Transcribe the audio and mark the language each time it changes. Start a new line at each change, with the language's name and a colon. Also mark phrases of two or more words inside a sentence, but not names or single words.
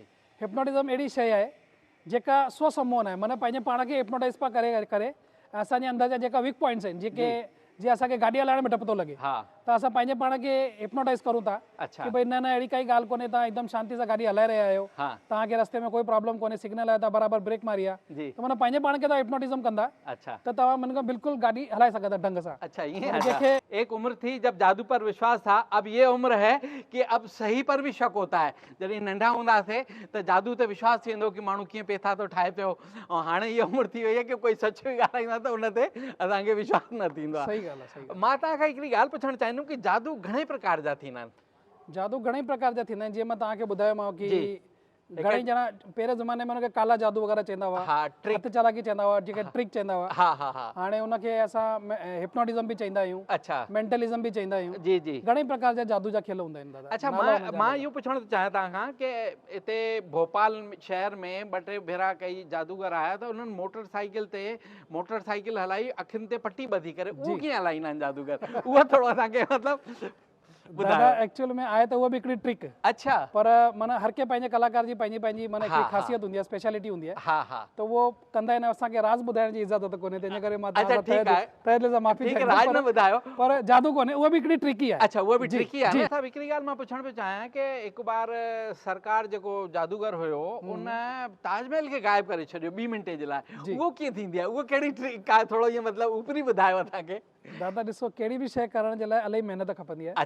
Sindhi: हिप्नोटिज्म अहिड़ी शइ आहे जेका स्वसंमोहन आहे, माना पंहिंजे पाण खे हिप्नोटाइज़ पिया करे असांजे अंदर जा जेका
English: weak points
Sindhi: आहिनि, जेके जीअं असांखे गाॾी हलाइण में डपु थो लॻे, त असां पंहिंजे पाण खे हिप्नोटाइज़ करूं था कि भई न न अहिड़ी काई ॻाल्हि कोन्हे, तव्हां हिकदमि शांति सां गाॾी हलाए रहिया आहियो, तव्हांखे रस्ते में कोई प्रॉब्लम कोन्हे, सिग्नल आहे, तव्हां बराबरि ब्रेक मारी आहे, त माना पंहिंजे पाण खे तव्हां हिप्नोटिज्म कंदा त तव्हां मन बिल्कुलु गाॾी हलाए सघंदा ढंग सां। अच्छा, ईअं।
Hindi: एक उम्र थी जब जादू पर विश्वास था, अब ये उम्र है कि अब सही पर भी शक होता है।
Sindhi: जॾहिं नंढा हूंदासीं त जादू ते विश्वास थी वेंदो कि माण्हू कीअं पेथा थो ठाहे पियो, ऐं हाणे इहा उमिरि थी वई आहे कि कोई सच बि ॻाल्हाईंदा त उन ते असांखे विश्वास न थींदो आहे। सही ॻाल्हि आहे। मां तव्हांखां हिकिड़ी ॻाल्हि पुछणु चाहींदुमि कि जादू घणे प्रकार जा थींदा आहिनि? जादू घणे प्रकार जा थींदा आहिनि। जीअं मां तव्हांखे ॿुधायोमांव कि घणेई ॼणा पहिरें ज़माने में हुनखे काला जादू वग़ैरह चवंदा हुआ, हथ चालाकी चवंदा हुआ, जेके ट्रिक चवंदा हुआ। हाणे हुनखे असां हिप्नोटिज्म बि चवंदा आहियूं, मेंटलिज्म बि चवंदा आहियूं। जी जी। घणेई प्रकार जा जादू जा खेल हूंदा आहिनि दादा। अच्छा, मां इहो पुछणु थो चाहियां तव्हांखां कि हिते भोपाल शहर में 2-3 भेरा कई जादूगर आया त उन्हनि मोटरसाइकिल हलाई, अखियुनि ते पटी ॿधी करे, उहो कीअं हलाईंदा आहिनि जादूगर? उहो थोरो असांखे मतिलबु दादा एक्चुअल में आहे त उहा बि हिकिड़ी ट्रिक। अच्छा। पर माना हर के पंहिंजे कलाकार जी पंहिंजी पंहिंजी माना हिकिड़ी ख़ासियत हूंदी आहे, स्पेशलिटी हूंदी आहे। हा हा। त उहो कंदा आहिनि, असांखे राज़ ॿुधाइण जी इजाज़त कोन्हे, तंहिंजे करे मां
Hindi: अच्छा ठीक है,
Sindhi: तहे दिलि सां माफ़ी
Hindi: ठीक है,
Sindhi: राज न ॿुधायो, पर जादू कोन्हे, उहा बि हिकिड़ी ट्रिक ई आहे। अच्छा उहा बि ट्रिक ई आहे। साहब हिकिड़ी ॻाल्हि मां पुछण पियो चाहियां कि हिकु बार सरकार जेको जादूगर हुयो उन ताजमहल खे गायब करे छॾियो 2 मिंटे जे लाइ, उहो कीअं थींदी आहे, उहो कहिड़ी ट्रिक आहे, थोरो इहो मतिलबु ऊपरी ॿुधायो असांखे। दादा ॾिसो, कहिड़ी बि शइ करण जे लाइ इलाही महिनत खपंदी आहे।